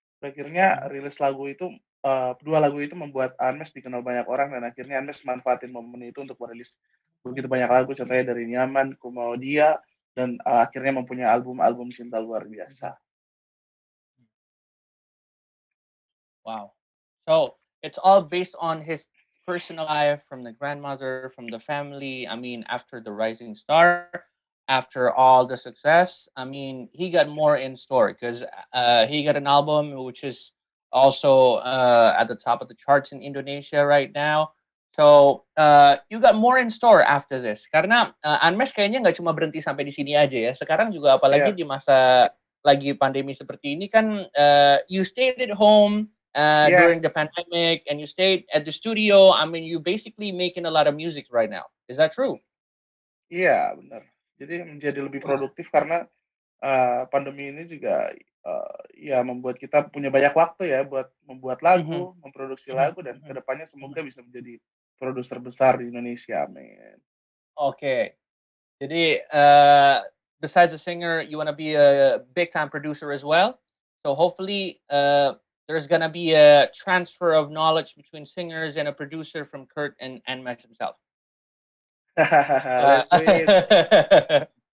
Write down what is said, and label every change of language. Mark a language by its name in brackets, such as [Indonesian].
[Indonesian] Akhirnya rilis lagu itu, dua lagu itu membuat Andmesh dikenal banyak orang, dan akhirnya Andmesh manfaatin momen itu untuk merilis begitu banyak lagu, contohnya dari Nyaman, Ku Mau Dia, dan akhirnya mempunyai album Cinta Luar Biasa. [English] Wow. So it's all based on his personal life, from the grandmother, from the family. I mean, after the Rising Star, after all the success, I mean, he got more in store because he got an album which is also at the top of the charts in Indonesia right now. So you got more in store after this. [Indonesian] Karena Andmesh kayaknya nggak cuma berhenti sampai di sini aja ya. Sekarang juga apalagi di masa lagi pandemi seperti ini kan, [English] you stayed at home during the pandemic, and you stayed at the studio. I mean, you basically making a lot of music right now. Is that true? [Indonesian] Iya, benar. Jadi menjadi lebih produktif karena pandemi ini juga ya membuat kita punya banyak waktu ya buat membuat lagu, memproduksi lagu, dan kedepannya semoga bisa menjadi produser besar di Indonesia, amin. [English] Okay. Jadi besides a singer, you want to be a big time producer as well. So hopefully there's gonna be a transfer of knowledge between singers and a producer from Kurt and Andmesh himself. Let's do it.